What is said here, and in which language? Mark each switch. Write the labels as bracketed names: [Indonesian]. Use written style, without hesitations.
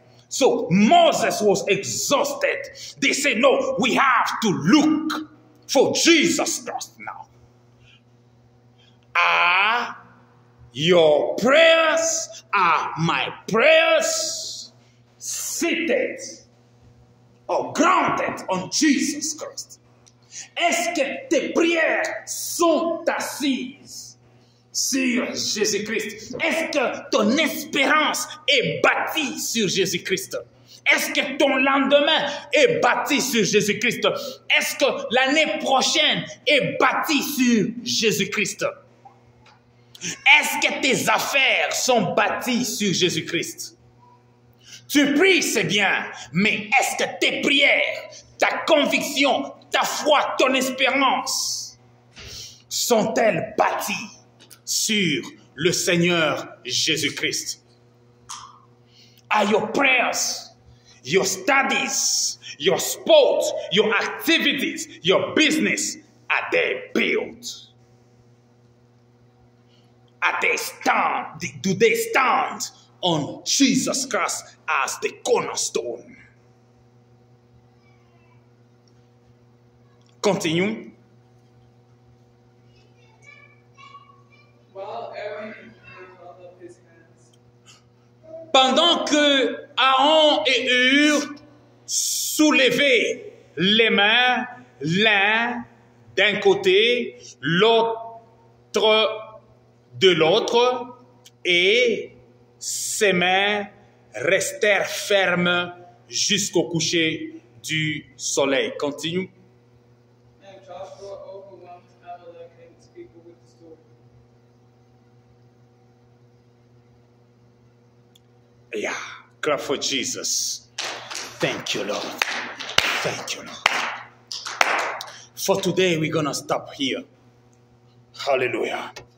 [English] So Moses was exhausted. They say, no, we have to look for Jesus Christ now. Are your prayers, are my prayers seated or grounded on Jesus Christ? [French] Est-ce que tes prières sont assises sur Jésus-Christ? Est-ce que ton espérance est bâtie sur Jésus-Christ? Est-ce que ton lendemain est bâti sur Jésus-Christ? Est-ce que l'année prochaine est bâtie sur Jésus-Christ? Est-ce que tes affaires sont bâties sur Jésus-Christ? Tu pries, c'est bien, mais est-ce que tes prières, ta conviction, ta foi, ton espérance sont-elles bâties sur le Seigneur Jésus-Christ? [English] Are your prayers, your studies, your sports, your activities, your business, are they built? Are they stand? Do they stand on Jesus Christ as the cornerstone? Continue. While Aaron and Hur held up his hands, [French] Pendant que Aaron et Hur soulevaient les mains, l'un d'un côté, l'autre de l'autre, et ses mains restèrent fermes jusqu'au coucher du soleil. [English] Continue. and Joshua overwhelmed Amalek and his people with the sword. Yeah, clap for Jesus. Thank you, Lord. Thank you, Lord. For today, we're going to stop here. Hallelujah.